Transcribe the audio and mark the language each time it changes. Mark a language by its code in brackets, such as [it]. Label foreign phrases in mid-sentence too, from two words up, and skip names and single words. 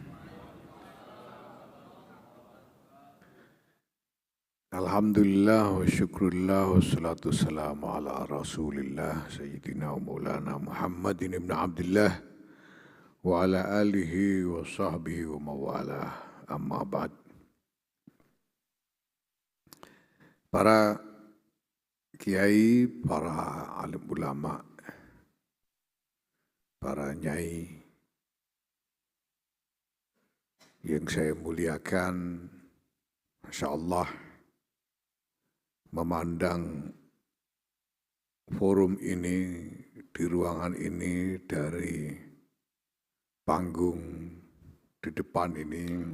[ar] الحمد لله والشكر لله والصلاة والسلام على رسول الله سيدنا ومولانا محمد بن عبد الله وعلى آله وصحبه ومن والاه أما بعد. [id] Para kiai, para alim ulama, para nyai yang saya muliakan, [ar] ما شاء الله, [id] memandang forum ini, di ruangan ini, dari panggung di depan ini,